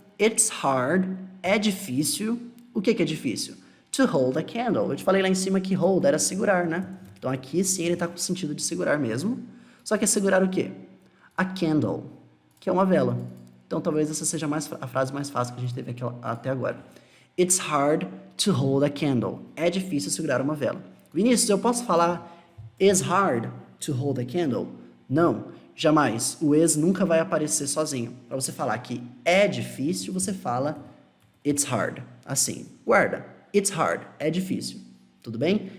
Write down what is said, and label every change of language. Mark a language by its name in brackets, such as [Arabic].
[English] It's hard, [Portuguese] é difícil. O que é difícil? [English] To hold a candle. [Portuguese] Eu te falei lá em cima que hold era segurar, né? Então, aqui sim ele está com o sentido de segurar mesmo. Só que é segurar o quê? A candle, que é uma vela. Então, talvez essa seja a frase mais fácil que a gente teve aqui até agora. [English] It's hard to hold a candle. [Portuguese] É difícil segurar uma vela. Vinícius, eu posso falar [English] it's hard to hold a candle? [Portuguese] Não. Jamais. O is nunca vai aparecer sozinho. Para você falar que é difícil, você fala it's hard. Assim. Guarda. It's hard. É difícil. Tudo bem?